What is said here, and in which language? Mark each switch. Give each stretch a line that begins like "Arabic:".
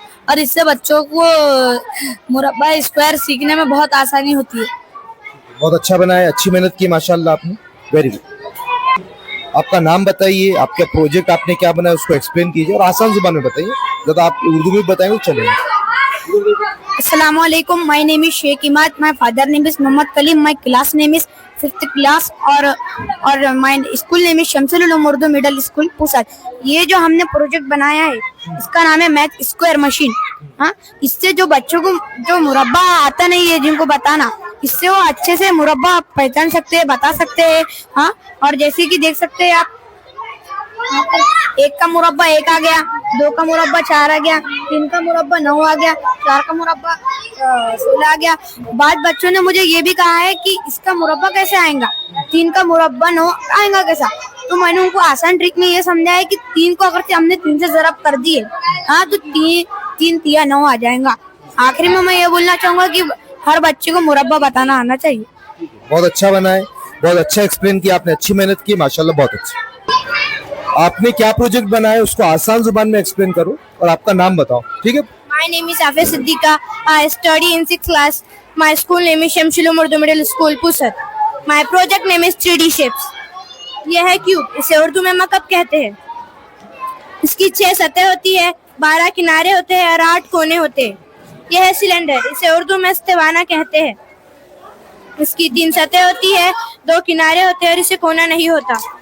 Hindi: और इससे बच्चों को मुरब्बा स्क्वायर सीखने में बहुत आसानी होती है। बहुत अच्छा बनाया, अच्छी मेहनत की माशाल्लाह आपने, वेरी गुड। आपका नाम बताइए, आपका प्रोजेक्ट आपने क्या बनाया उसको एक्सप्लेन कीजिए, और आसान जुबान में बताइए। जब आप उर्दू में बताएंगे तो चलेगा।
English: Assalamu alaikum. My name is Sheikh Imad. My father name is Muhammad Kalim. My class name is 5th class और my school name is Shamsul Ulum Urdu Middle School Pusat.
Hindi: ये जो हमने प्रोजेक्ट बनाया है इसका नाम है मैथ स्क्वायर मशीन। हाँ, इससे जो बच्चों को जो मुरब्बा आता नहीं है जिनको बताना, इससे वो अच्छे से मुरब्बा पहचान सकते हैं, बता सकते हैं। हाँ, और जैसे कि देख सकते हैं आप, 1 का मुरब्बा 1 आ गया, 2 का मुरब्बा 4 आ गया, 3 का मुरब्बा 9 आ गया, 4 का मुरब्बा 16 आ गया। बाद बच्चों ने मुझे ये भी कहा है कि इसका मुरब्बा कैसे आएगा, 3 का मुरब्बा 9 आएगा कैसा। तो मैंने उनको आसान ट्रिक में ये समझाया कि 3 को अगर हमने 3 से ज़रब कर दिए, हाँ, तो 3 तिया 9 आ जाएगा। आखिरी में मैं ये बोलना चाहूंगा कि हर बच्चे को मुरब्बा बताना आना चाहिए। बहुत अच्छा बना है, बहुत अच्छा एक्सप्लेन किया आपने, अच्छी मेहनत की माशाल्लाह, बहुत अच्छा। आपने क्या प्रोजेक्ट बनाया उसको आसान जुबान में एक्सप्लेन करो, और आपका नाम बताओ, ठीक है।
English: My name is Afia Siddiqa. I study in 6th class. My school name is Shamsul Ulum Urdu Middle School Pusat. My project name is 3D shapes.
Hindi: यह है क्यूब, इसे उर्दू में मकब कहते हैं। इसकी 6 सतह होती है, 12 किनारे होते हैं और 8 कोने होते हैं। यह है सिलेंडर, इसे उर्दू में इस्तिवाना कहते हैं। इसकी 3 सतह होती है, 2 किनारे होते हैं और इसे कोना नहीं होता।